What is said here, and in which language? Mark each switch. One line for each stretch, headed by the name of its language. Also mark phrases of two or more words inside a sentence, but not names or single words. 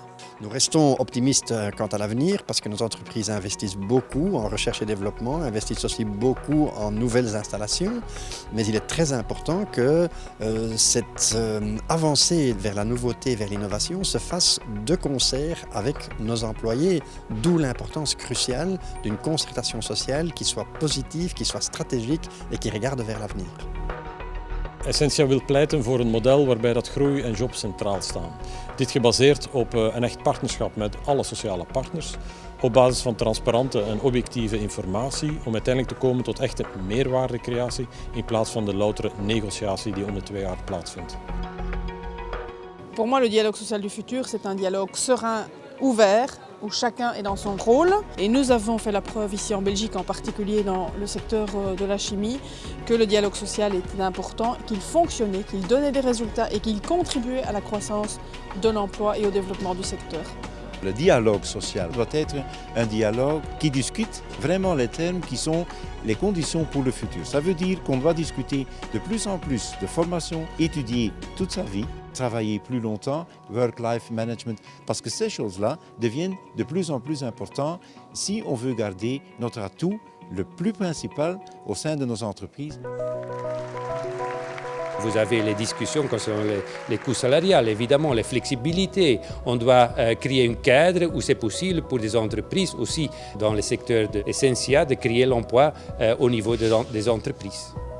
French: Nous restons optimistes quant à l'avenir parce que nos entreprises investissent beaucoup en recherche et développement, investissent aussi beaucoup en nouvelles installations, mais il est très important que cette avancée vers la nouveauté, vers l'innovation se fasse de concert avec nos employés, d'où l'importance cruciale d'une concertation sociale qui soit positive, qui soit stratégique et qui regarde vers l'avenir.
Dutch: Essentia wil pleiten voor een model waarbij dat groei en job centraal staan. Dit gebaseerd op een echt partnerschap met alle sociale partners, op basis van transparante en objectieve informatie, om uiteindelijk te komen tot echte meerwaardecreatie in plaats van de loutere negociatie die om de 2 jaar plaatsvindt.
French: Pour moi, le dialogue social du futur, c'est un dialogue serein, ouvert, où chacun est dans son rôle. Et nous avons fait la preuve ici en Belgique, en particulier dans le secteur de la chimie, que le dialogue social était important, qu'il fonctionnait, qu'il donnait des résultats et qu'il contribuait à la croissance de l'emploi et au développement du secteur. Le dialogue social doit être un dialogue qui discute vraiment les termes qui sont les conditions pour le futur. Ça veut dire qu'on doit discuter de plus en plus de formation, étudier toute sa vie, travailler plus longtemps,
English: work-life management,
French: parce que ces choses-là deviennent de plus en plus importantes si on veut garder notre atout le plus principal au sein de nos entreprises. Vous avez les discussions concernant les coûts salariales, évidemment, les flexibilités. On doit créer un cadre où c'est possible pour des entreprises aussi dans le secteur de Essentia de créer l'emploi au niveau des entreprises.